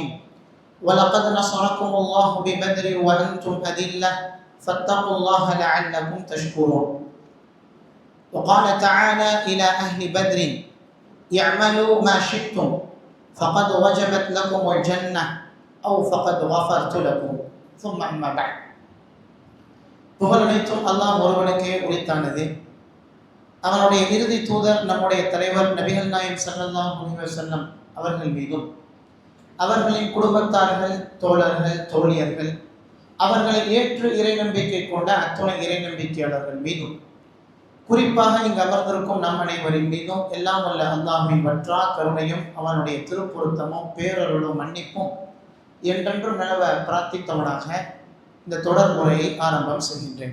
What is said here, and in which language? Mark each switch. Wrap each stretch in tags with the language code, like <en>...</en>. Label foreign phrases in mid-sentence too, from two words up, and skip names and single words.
<ar>ولقد نصركم الله ببدر وأنتم أذلة فاتقوا الله لعلكم تشكرون. وقال تعالى إلى أهل بدر: اعملوا ما شئتم فقد وجبت لكم الجنة أو فقد غفرت لكم. ثم أما بعد.</ar> <ta>புகழனைத்தும் அல்லாஹ் ஒருவனுக்கே உரித்தானது. அவனுடைய இறுதி தூதர் நம்முடைய தலைவர் நபிகள் நாயகம்</ta> <ar>صلى الله عليه وسلم</ar> <ta>அவர்கள் மீதும், அவர்களின் குடும்பத்தார்கள், தோழர்கள், தோழியர்கள், அவர்களை ஏற்று இறை நம்பிக்கை கொண்ட அத்துணை இறை நம்பிக்கையாளர்கள் மீதும், குறிப்பாக இங்கு அமர்ந்திருக்கும் நம் அனைவரின் மீதும் எல்லாம் வல்ல அல்லாஹ்வின் வற்றா கருணையும் அவனுடைய திருப்பொருத்தமும் பேரருளும் மன்னிப்பும் என்றென்றும் நிலவ பிரார்த்தித்தவனாக இந்த தொடர் முறையை ஆரம்பம் செய்கின்றேன்.</ta>